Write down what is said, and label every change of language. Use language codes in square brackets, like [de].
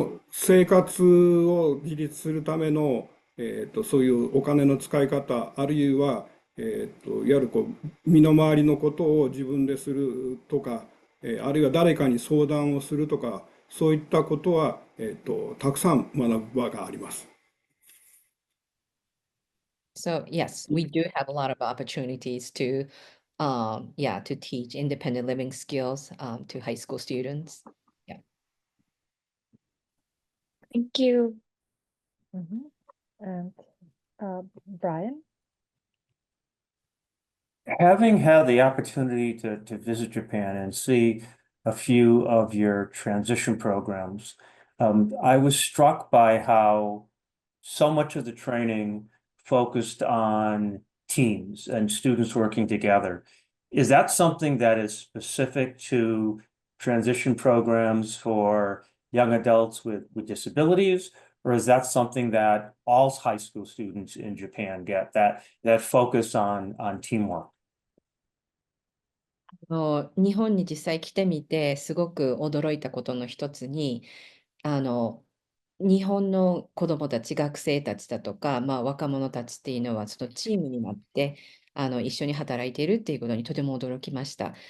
[ja] 生活を自立するための、そういうお金の使い方、あるいは、いわゆる身の回りのことを自分でするとか、あるいは誰かに相談をするとか、そういったことは、たくさん学ぶ場があります。 [en] So yes, we do have a lot of opportunities to, to teach independent living skills, to high school students. Yeah. Thank you. And Brian? Having had the opportunity to visit Japan and see a few of your transition programs, I was struck by how so much of the training focused on teams and students working together. Is that something that is specific to transition programs for young adults with disabilities? Or is that something that all high school students in Japan get, that focus on teamwork? [ja] 日本に実際来てみて、すごく驚いたことの一つに、日本の子どもたち、学生たちだとか、若者たちっていうのは、そのチームになって、一緒に働いているっていうことにとても驚きました。